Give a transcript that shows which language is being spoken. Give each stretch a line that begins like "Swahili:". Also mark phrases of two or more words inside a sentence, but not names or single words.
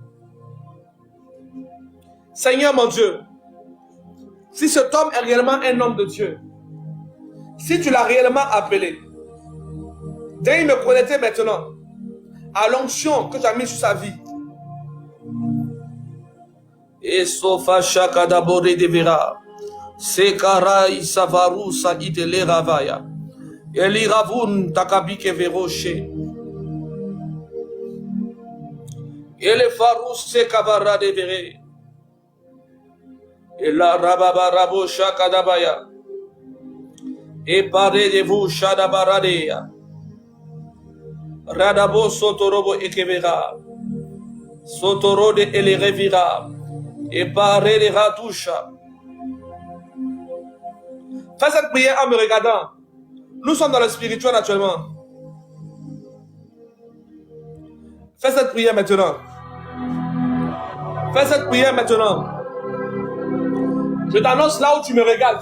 French: Seigneur mon Dieu, si cet homme est réellement un homme de Dieu, si tu l'as réellement appelé, daigne me connecter maintenant à l'onction que tu as mis sur sa vie. Et sofa chaka d'abord de vera, sekara isavaru sa itele ravaya, eliravun takabike veroche, elefarou sekavara de vere, et la rababarabo chaka dabaya, et pare de vous shadabaradea. Radabo sotorobo ekevera, sotoro de elerevira, et pare de ratusha. Fais cette prière en me regardant. Nous sommes dans le spirituel actuellement. Fais cette prière maintenant. Fais cette prière maintenant. Je t'annonce là où tu me regardes.